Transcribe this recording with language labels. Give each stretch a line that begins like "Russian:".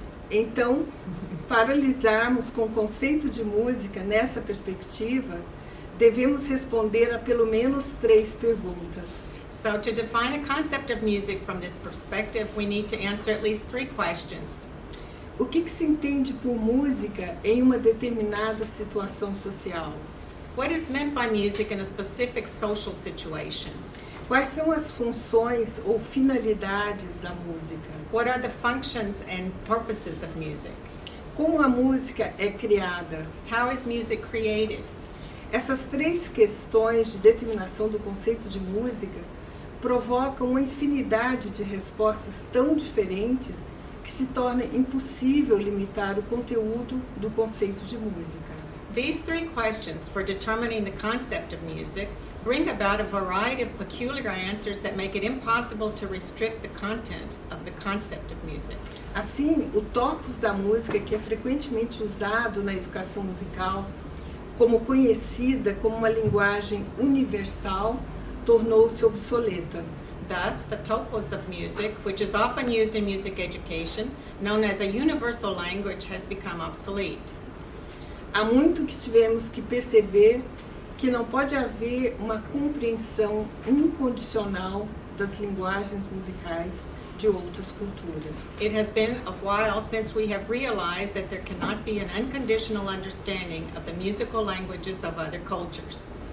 Portuguese: Então, para lidarmos com o conceito de música nessa perspectiva, devemos responder a pelo menos 3 perguntas.
English: So to define a concept of music from this perspective, we need to answer at least 3 questions.
Portuguese: O que se entende por música em uma determinada situação social?
English: What is meant by music in a specific social situation?
Portuguese: Quais são as funções ou finalidades da música?
English: What are the functions and purposes of music?
Portuguese: Como a música é criada?
English: How is music created?
Portuguese: Essas 3 questões de determinação do conceito de música provocam uma infinidade de respostas tão diferentes que se torna impossível limitar o conteúdo do conceito de música.
English: These 3 questions for determining the concept of music bring about a variety of peculiar answers that make it impossible to restrict the content of the concept of music.
Portuguese: Assim, o topos da música, que é frequentemente usado na educação musical, como conhecida como uma linguagem universal, tornou-se obsoleta.
English: Thus, the topos of music, which is often used in music education, known as a universal language, has become obsolete.
Portuguese: Há muito que tivemos que perceber que não pode haver uma compreensão incondicional das linguagens musicais de outras culturas.
English: It has been a while since we have realized that there cannot be an unconditional understanding of the musical languages of other cultures.